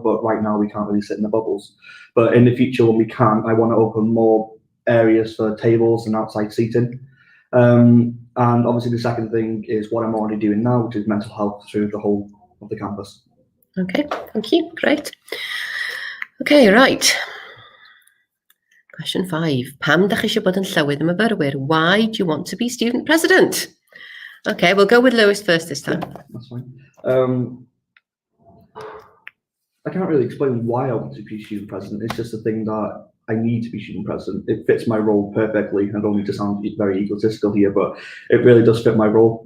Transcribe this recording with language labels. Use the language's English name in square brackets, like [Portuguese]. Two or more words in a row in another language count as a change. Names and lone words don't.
[English] But right now, we can't really sit in the bubbles. But in the future, when we can, I want to open more areas for tables and outside seating. And obviously, the second thing is what I'm already doing now, which is mental health through the whole of the campus. Okay, thank you. Great. Okay, right. Question 5. [Welsh] Pam dach chi eisiau bod yn llywydd y myfyrwyr? [English] Why do you want to be student president? Okay, we'll go with Lewis first this time. That's fine. I can't really explain why I want to be student president. It's just a thing that I need to be student president. It fits my role perfectly. I don't need to sound very egotistical here, but it really does fit my role.